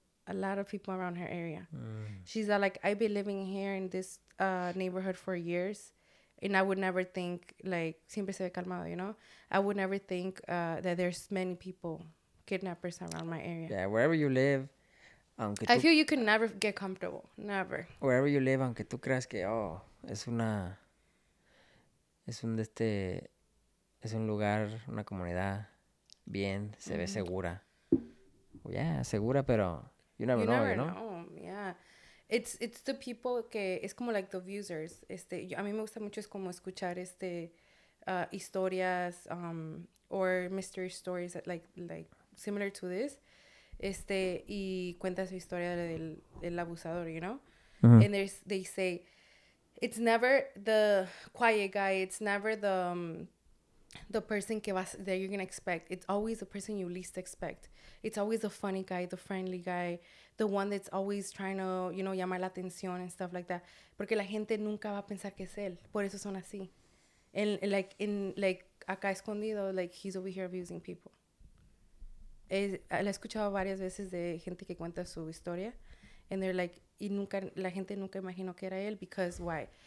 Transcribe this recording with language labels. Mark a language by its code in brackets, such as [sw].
[en] A lot of people around her area. She's like, I've been living here in this neighborhood for years, and I would never think, like, [es] siempre se ve calmado, [en] you know? I would never think that there's many people, kidnappers around my area. yeah, wherever you live, I feel you can never get comfortable. Never. wherever you live, [es] aunque tú creas que, oh, es una, es un de este, es un lugar, una comunidad bien, se ve segura. [en] Yeah, [es] segura, pero [en] you never You know, never you know? know. Yeah. It's the people [es] que es como [en] like the users. [es] A mí me gusta mucho es como escuchar historias [en] or mystery stories that like similar to this. [es] Y cuenta su historia del abusador, [en] you know? And they say it's never the quiet guy, it's never the person that you're gonna expect. It's always the person you least expect. It's always the funny guy, the friendly guy, the one that's always trying to, [es] llamar la atención [en] and stuff like that. [es] Porque la gente nunca va a pensar que es él. Por eso son así. [en] Like [es] acá escondido, [en] like he's over here abusing people. [es] La he escuchado varias veces de gente que cuenta su historia, [en] and they're like, [es] la gente nunca imaginó que era él, [en] because why?